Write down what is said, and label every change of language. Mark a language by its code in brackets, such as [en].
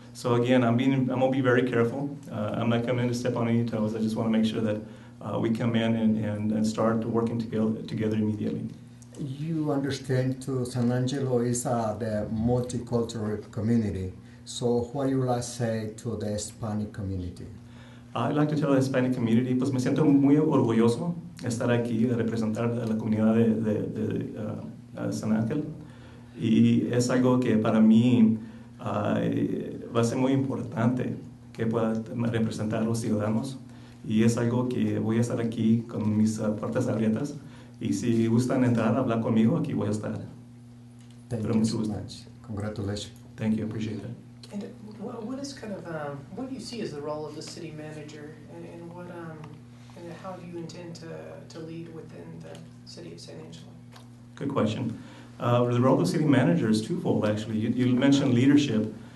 [en] So again, I'm gonna be very careful. I'm not coming in to step on any toes. I just want to make sure that we come in and start working together immediately. You understand too, San Angelo is the multicultural community. So what you like say to the Hispanic community? I'd like to tell the Hispanic community, [es] pues me siento muy orgulloso de estar aquí, de representar a la comunidad de San Ángel. Y es algo que para mí va a ser muy importante que pueda representar a los ciudadanos. Y es algo que voy a estar aquí con mis puertas abiertas. Y si gustan entrar a hablar conmigo, aquí voy a estar. [en] Thank you so much. Congratulations. Thank you, appreciate that. And what is what do you see as the role of the city manager, and how do you intend to lead within the city of San Angelo? Good question. The role of the city manager is twofold, actually. You mentioned leadership.